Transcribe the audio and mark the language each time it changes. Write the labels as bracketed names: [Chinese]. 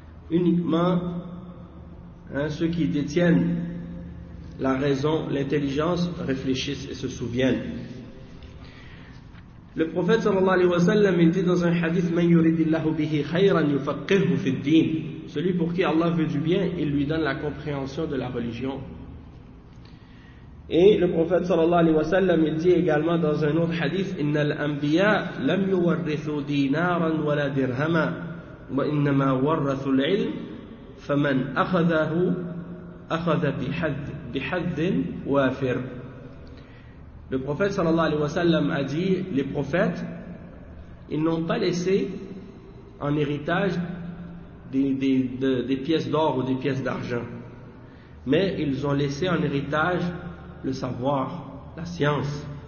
[French] Uniquement ceux qui détiennent la raison, l'intelligence, réfléchissent et se souviennent. Le prophète sallallahu alayhi wa sallam, il dit dans un hadith, [Arabic] من يريد الله به خيرا يفقهه في الدين. [French] Celui pour qui Allah veut du bien, il lui donne la compréhension de la religion. Et le prophète sallallahu alayhi wa sallam, il dit également dans un autre hadith, [Arabic] إن الأنبياء لم يورثوا دينارا ولا درهما وإنما ورثوا العلم فمن أخذه أخذ بحد وافر. [French] Le prophète sallallahu alayhi wa sallam a dit, les prophètes, ils n'ont pas laissé en héritage des pièces d'or ou des pièces d'argent, mais ils ont laissé en héritage le savoir, la science.